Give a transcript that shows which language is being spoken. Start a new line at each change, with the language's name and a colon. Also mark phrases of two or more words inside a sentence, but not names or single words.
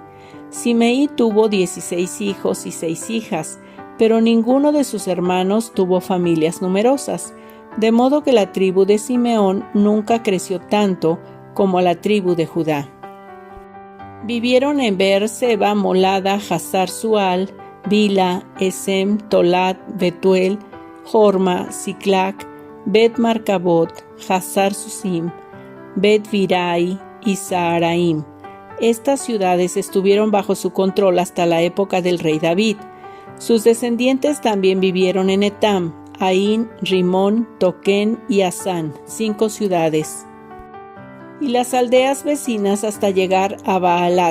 Spanish: Simeí tuvo 16 hijos y 6 hijas, pero ninguno de sus hermanos tuvo familias numerosas, de modo que la tribu de Simeón nunca creció tanto como la tribu de Judá. Vivieron en Beer-Seba, Molada, Hazar Sual, Bila, Esem, Tolat, Betuel, Jorma, Siclac, Bet-Marcabot, Hazar Susim, Bet-Virai y Saharaim. Estas ciudades estuvieron bajo su control hasta la época del rey David. Sus descendientes también vivieron en Etam, Ain, Rimón, Toquén y Asán, 5 ciudades. Y las aldeas vecinas hasta llegar a Baalat.